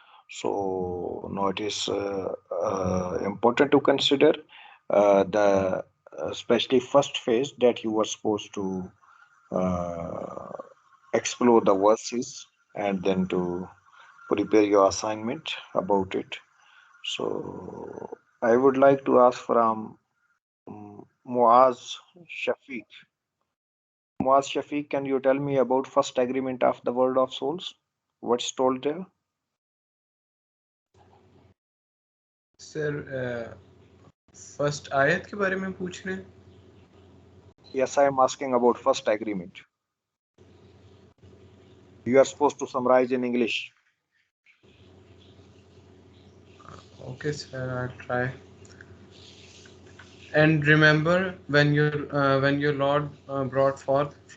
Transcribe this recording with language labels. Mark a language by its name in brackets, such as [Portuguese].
[English] So now it is important to consider the especially first phase that you were supposed to uh, explore the verses and then to prepare your assignment about it. So I would like to ask from Muaz Shafiq. Muaz Shafiq, can you tell me about first agreement of the world of souls? What's told there? [Hindi] Sir first आयत के बारे में पूछ रहे हैं [English] Yes, I am asking about first agreement. You are supposed to summarize in English. Okay sir I try and remember when your lord brought forth